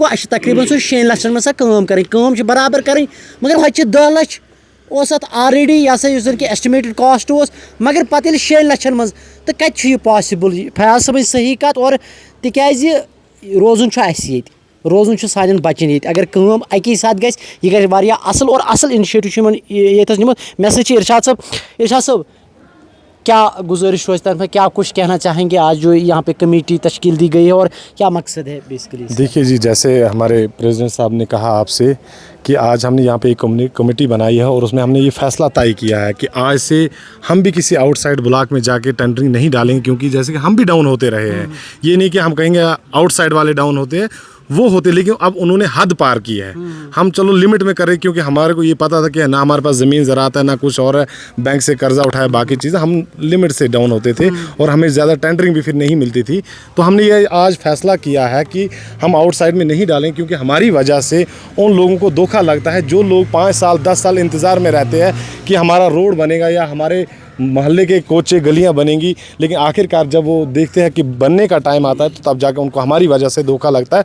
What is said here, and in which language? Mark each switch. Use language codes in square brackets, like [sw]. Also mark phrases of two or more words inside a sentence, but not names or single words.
[ks] گوٚو اَسہِ چھِ تقریٖبن سُہ 6 لچھن منٛز سۄ کٲم چھِ برابر کرٕنۍ مگر ہوٚتہِ چھِ 10 لچھ اوس اتھ آلریڈی یہِ ہسا یُس زن کہِ [en] estimated cost [ks] اوس مگر پتہٕ ییٚلہِ 6 لچھن منٛز تہٕ کتہِ چھُ یہِ پاسبل فیاض صٲبٕنۍ صحیح کتھ اور تِکیازِ روزُن چھُ اَسہِ ییٚتہِ روزُن چھُ سانٮ۪ن بچن ییٚتہِ اگر کٲم اکی ساتہٕ گژھِ یہِ گژھِ واریاہ اصل اور اصل انشیٹو چھُ یِمن ییٚتٮ۪س نِمُت مےٚ سۭتۍ چھِ ارشاد صٲب کیا گزارش روز طرف [ur] کیا کچھ کہنا چاہیں گے آج جو یہاں پہ کمیٹی تشکیل دی گئی ہے اور کیا مقصد ہے بیسیکلی؟ دیکھیے جی جیسے ہمارے پریزیڈنٹ صاحب نے کہا آپ سے کہ آج ہم نے یہاں پہ ایک کمیٹی بنائی ہے اور اس میں ہم نے یہ فیصلہ طے کیا ہے کہ آج سے ہم بھی کسی [en] outside block [ur] میں جا کے ٹینڈرنگ نہیں ڈالیں گے کیونکہ جیسے کہ ہم بھی ڈاؤن ہوتے رہے ہیں یہ نہیں کہ ہم کہیں گے آؤٹ سائڈ والے ڈاؤن ہوتے ہیں وہ ہوتے، لیکن اب انہوں نے حد پار کی ہے. ہم چلو لمٹ میں کریں، کیونکہ ہمارے کو یہ پتا تھا کہ نہ ہمارے پاس زمین زراعت ہے نہ کچھ اور ہے، بینک سے قرضہ اٹھایا، باقی چیزیں ہم لمٹ سے ڈاؤن ہوتے تھے اور ہمیں زیادہ ٹینڈرنگ بھی پھر نہیں ملتی تھی. تو ہم نے یہ آج فیصلہ کیا ہے کہ ہم آؤٹ سائڈ میں نہیں ڈالیں، کیونکہ ہماری وجہ سے ان لوگوں کو دھوکا لگتا ہے جو لوگ 5 سال 10 سال انتظار میں رہتے ہیں کہ ہمارا روڈ بنے گا یا ہمارے محلے کے کوچے گلیاں بنیں گی، لیکن آخرکار جب وہ دیکھتے ہیں کہ بننے کا ٹائم آتا ہے تو تب جا کر ان کو ہماری وجہ سے دھوکا لگتا ہے.